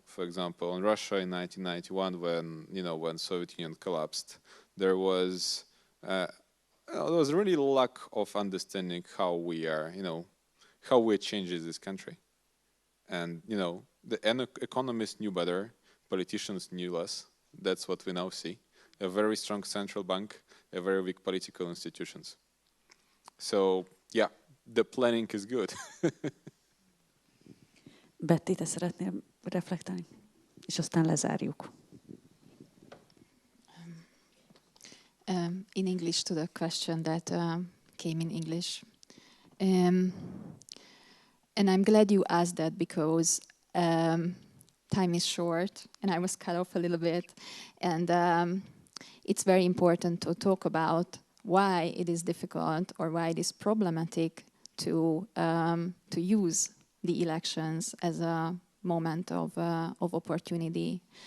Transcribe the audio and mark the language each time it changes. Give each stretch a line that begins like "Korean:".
English: For example, in Russia in 1991, when Soviet Union collapsed, there was really lack of understanding how we are, how we change this country. And the economists knew better, politicians knew less. That's what we now see. A very strong central bank, a very weak political institutions. So, yeah, the planning is good.
Hungarian: Betty, te szeretnél reflektálni? És aztán lezárjuk.
English: In English to the question that came in English. And I'm glad you asked that because time is short and I was cut off a little bit. And it's very important to talk about why it is difficult or why it is problematic to use the elections as a moment of opportunity.